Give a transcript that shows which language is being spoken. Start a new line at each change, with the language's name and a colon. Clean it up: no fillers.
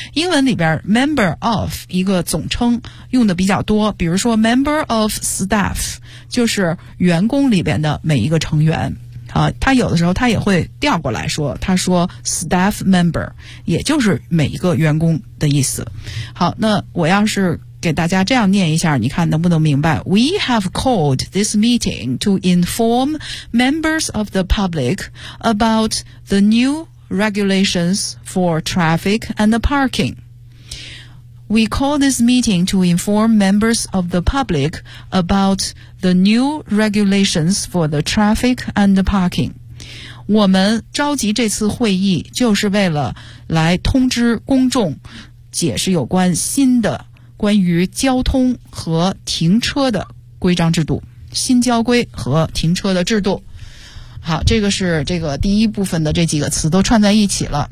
Chinese: 英文里边
English: member of
Chinese: 一个总称用的比较多，比如说
English: member of staff
Chinese: 就是员工里边的每一个成员。啊，他有的时候他也会调过来说，他说
English: staff member
Chinese: 也就是每一个员工的意思。好，那我要是给大家这样念一下，你看能不能明白。
English: We have called this meeting to inform members of the public about the new regulations for traffic and the parking. We call this meeting to inform members of the public about the new regulations for the traffic and the parking.
Chinese: 我们召集这次会议就是为了来通知公众，解释有关新的关于交通和停车的规章制度，新交规和停车的制度。好，这个是这个第一部分的这几个词都串在一起了。